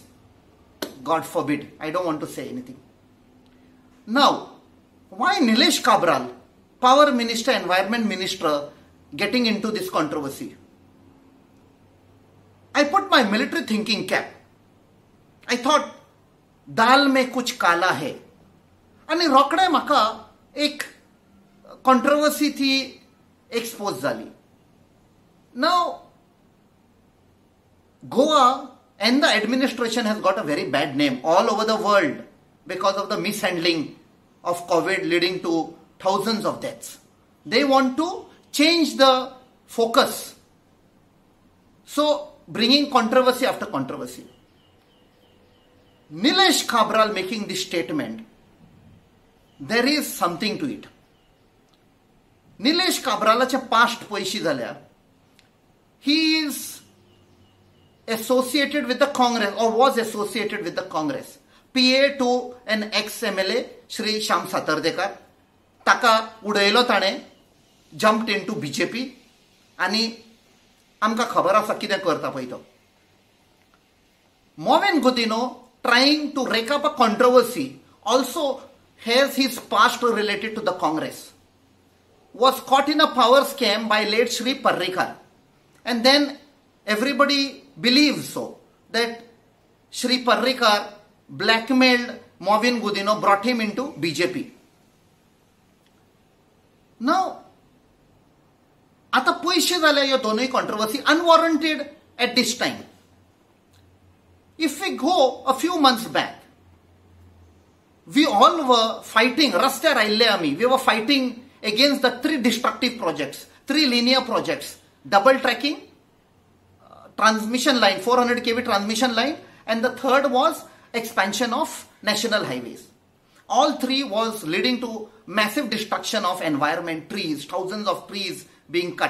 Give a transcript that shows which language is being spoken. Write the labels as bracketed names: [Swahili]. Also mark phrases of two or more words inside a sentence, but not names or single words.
[English] God forbid. I don't want to say anything. Now, why Nilesh Kabral, Power Minister, Environment Minister, getting into this controversy? I put my military thinking cap. I thought, [Hindi] दाल में कुछ काला है. [Konkani] आणि रोकडे म्हाका एक controversy थी expose जाली. [English] Now, Goa and the administration has got a very bad name all over the world because of the mishandling of COVID leading to thousands of deaths. They want to change the focus. So, bringing controversy after controversy. Nilesh Kabral making this statement, there is something to it. [Konkani] Nilesh Kabralaचे past पयशी जाल्या. [English] He is associated with the Congress or was associated with the Congress. PA to an ex-MLA, Shri Shyam Satardekar. [Konkani] Taka उडयलो ताणे, [English] jumped into BJP. [Konkani] आणि आमकां खबर आसा कितें करता पळय तो. [English] Movin Gudino, trying to rake up a controversy, also has his past related to the Congress. Was caught in a power scam by late Shri Parrikar. And then everybody believes so, that Shri Parrikar blackmailed Movin Gudino, brought him into BJP. Now, [Konkani] आता पयशे जाल्या ह्यो दोनूय [English] controversy unwarranted at this time. If we go a few months back, we all were fighting, [Konkani] रस्त्यार आयिल्ले आमी, [English] we were fighting against the three destructive projects, three linear projects, double tracking, transmission line, 400 kV transmission line, and the third was expansion of national highways. All three was leading to massive destruction of environment, trees, thousands of trees being cut.